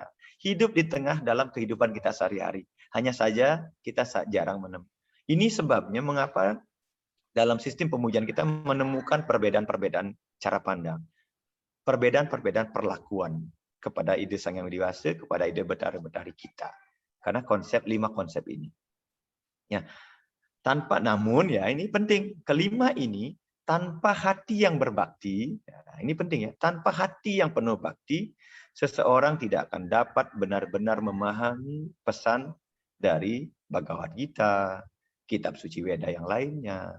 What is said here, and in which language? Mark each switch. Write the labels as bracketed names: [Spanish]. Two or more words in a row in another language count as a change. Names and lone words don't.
[Indonesian] Hidup di tengah dalam kehidupan kita sehari-hari. Hanya saja kita jarang menemukan. Ini sebabnya mengapa dalam sistem pemujaan kita menemukan perbedaan-perbedaan cara pandang. Perbedaan-perbedaan perlakuan kepada ide Sang Yang Dewasa, kepada ide betari-betari kita. Karena lima konsep ini. Ya, namun ya ini penting. Kelima ini tanpa hati yang berbakti, ya, ini penting ya. Tanpa hati yang penuh bakti, seseorang tidak akan dapat benar-benar memahami pesan dari Bhagavad Gita, kitab suci Weda yang lainnya.